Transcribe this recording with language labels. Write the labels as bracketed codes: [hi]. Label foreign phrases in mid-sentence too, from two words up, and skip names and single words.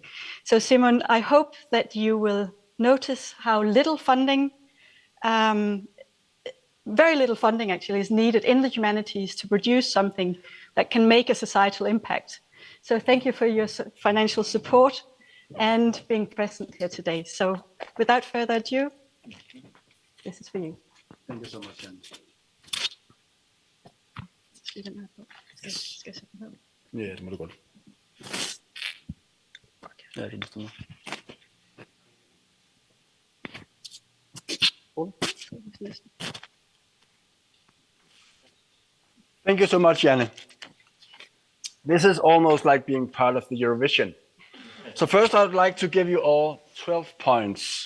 [en] So Simon, I hope that you will notice how little funding, very little funding actually is needed in the humanities to produce something that can make a societal impact. So thank you for your financial support and being present here today. So without further ado, this is for you. Thank you so much, Jan. [no] Ja, det må du godt. Ja, det bestemmer. [en] Thank you so much, Janne. This is almost like being part of the Eurovision. So first, I'd like to give you all 12 points.